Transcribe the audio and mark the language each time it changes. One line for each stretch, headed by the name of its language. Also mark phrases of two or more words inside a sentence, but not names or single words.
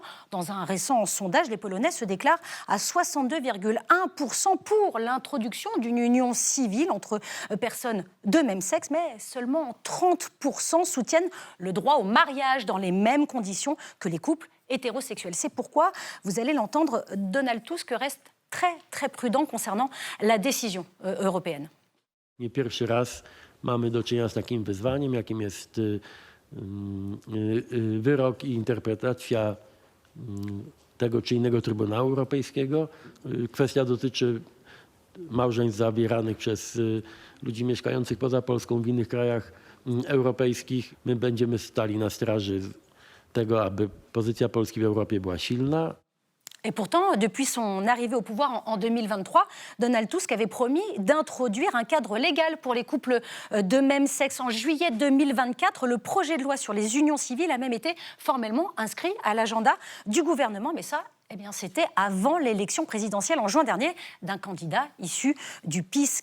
French: Dans un récent sondage, les Polonais se déclarent à 62,1% pour l'introduction d'une union civile entre personnes de même sexe, mais seulement 30% soutiennent le droit au mariage dans les mêmes conditions que les couples hétérosexuels. C'est pourquoi, vous allez l'entendre, Donald Tusk reste très prudent concernant la décision européenne.
Polish: Nie pierwszy raz mamy do czynienia z takim wyzwaniem, jakim jest wyrok i interpretacja tego czy innego Trybunału Europejskiego. Kwestia dotyczy małżeństw zawieranych przez ludzi mieszkających poza Polską w innych krajach europejskich. My będziemy stali na straży tego, aby pozycja Polski w Europie była silna.
French: Et pourtant, depuis son arrivée au pouvoir en 2023, Donald Tusk avait promis d'introduire un cadre légal pour les couples de même sexe. En juillet 2024, le projet de loi sur les unions civiles a même été formellement inscrit à l'agenda du gouvernement. Mais ça, c'était avant l'élection présidentielle en juin dernier d'un candidat issu du PiS.